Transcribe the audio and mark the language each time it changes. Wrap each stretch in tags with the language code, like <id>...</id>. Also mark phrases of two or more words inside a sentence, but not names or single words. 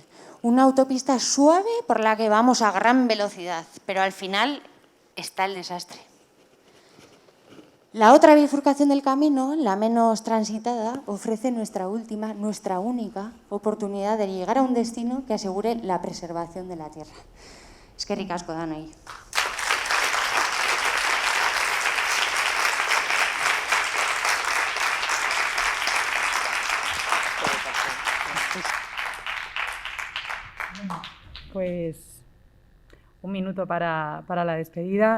<es>Una autopista suave por la que vamos a gran velocidad, pero al final está el desastre. La otra bifurcación del camino, la menos transitada, ofrece nuestra única oportunidad de llegar a un destino que asegure la preservación de la tierra.</es> <eu>Eskerrik asko danoi.</eu> <es>Pues un minuto para la despedida.</es>